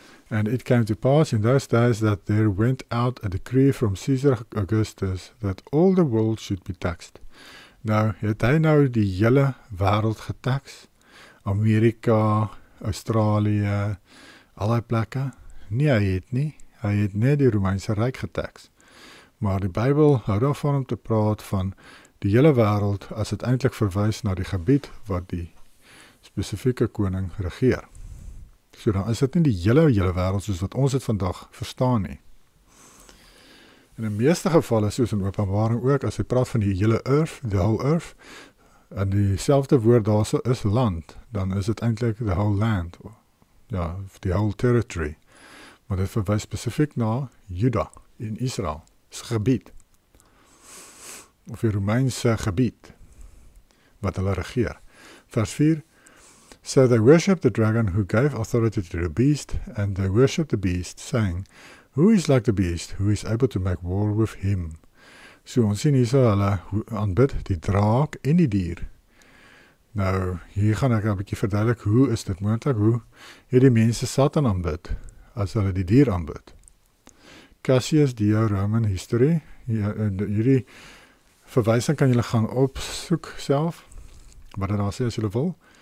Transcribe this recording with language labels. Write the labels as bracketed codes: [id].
[en] And it came to pass in those days that there went out a decree from Caesar Augustus that all the world should be taxed. [af] Nou, het hy nou die hele wêreld getax? Amerika, Australië, al die plekke? Nee, hy het nie. Hy het net die Romeinse ryk getax. Maar die Bybel hou daarvan om te praat van die hele wêreld as dit eintlik verwys na die gebied wat die spesifieke koning regeer. So dan is dit nie die hele wêreld soos wat ons dit vandag verstaan nie. In die meeste gevalle, soos in Openbaring ook, as hy praat van die hele earth, [en] the whole earth, [af] en dieselfde woord daarso is land, dan is dit eintlik [en] the whole land, [af] ja, [en] the whole territory. [af] Maar dit verwys spesifiek na Juda in Israel, se gebied, of die Romeinse gebied, wat hulle regeer. [en] Vers 4, So they worshipped the dragon who gave authority to the beast, and they worshipped the beast, saying, Who is like the beast, who is able to make war with him? [af] So ons sien hier so hulle aanbid die draak en die dier. Nou, hier gaan ek 'n bietjie verduidelik, hoe is dit moontlik, hoe het die mense Satan aanbid, as hulle die dier aanbid. Cassius Dio Roman History, hierdie verwysing kan julle gaan opsoek self, wat dit daar sê as julle wil.